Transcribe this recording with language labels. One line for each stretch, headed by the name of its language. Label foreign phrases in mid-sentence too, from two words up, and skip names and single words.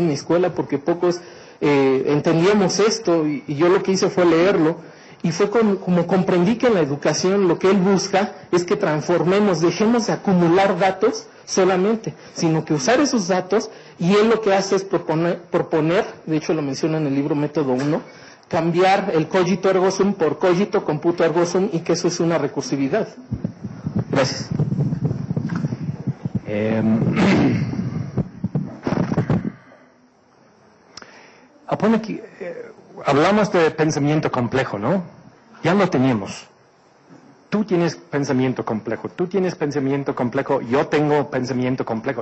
Spanish: en mi escuela, porque pocos entendíamos esto, y yo lo que hice fue leerlo, y fue como comprendí que en la educación lo que él busca es que transformemos, dejemos de acumular datos solamente, sino que usar esos datos, y él lo que hace es proponer, de hecho lo menciona en el libro Método 1, cambiar el
Latin: cogito ergo sum
Spanish: por
Latin: cogito computo ergo sum,
Spanish: y que eso es una recursividad. Gracias. Hablamos de pensamiento complejo, ¿no? Ya lo tenemos. Tú tienes pensamiento complejo, yo tengo pensamiento complejo.